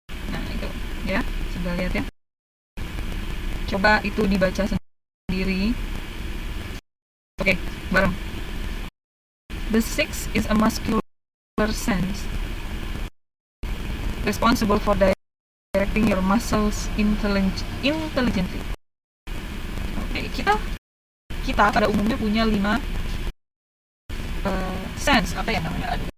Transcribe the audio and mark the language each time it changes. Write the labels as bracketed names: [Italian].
[Indonesian] Nah itu ya, coba lihat ya, coba itu dibaca sendiri. Oke, bareng. [English] The sixth is a muscular sense responsible for directing your muscles intelligently. [Indonesian] Oke, kita pada umumnya punya 5 sense, apa ya namanya?